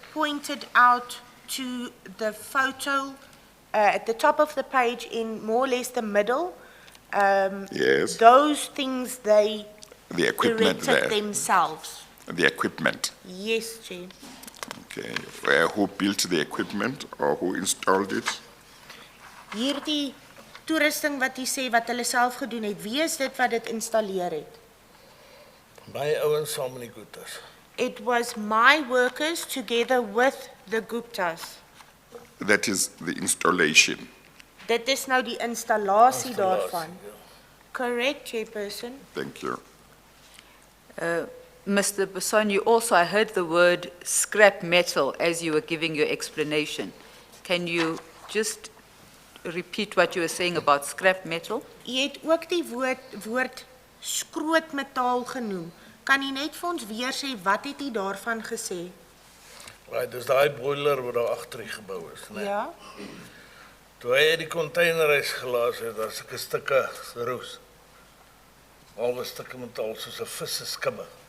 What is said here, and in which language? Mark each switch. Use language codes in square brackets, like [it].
[en] pointed out to the photo at the top of the page in more or less the middle. Yes, Those things they the equipment erected there, themselves. the equipment. Yes, Chair. Okay, who built the equipment or who installed it? [af] Hierdie toerusting wat jy sê wat hulle self gedoen het, wie is dit wat dit installeer het? My ouens saam met die Guptas. [en] It was my workers together with the Guptas. That is the installation. [af] Dit is nou die installasie Installasie, daarvan. ja. [en] Correct, Chairperson? Thank you. Mr. Basson, you also, I heard the word scrap metal as you were giving your explanation. Can you just repeat what you were saying about scrap metal? [af] Jy het ook die woord skrootmetaal genoem. Kan jy net vir ons weer sê, wat het jy daarvan gesê? Right, dis daai boiler wat daar agter die gebou is, né? Ja? Toe hy uit die containerhuis gelaas het, daar sulke stukke roes. Alwe stukke metaal soos 'n vis se skubbe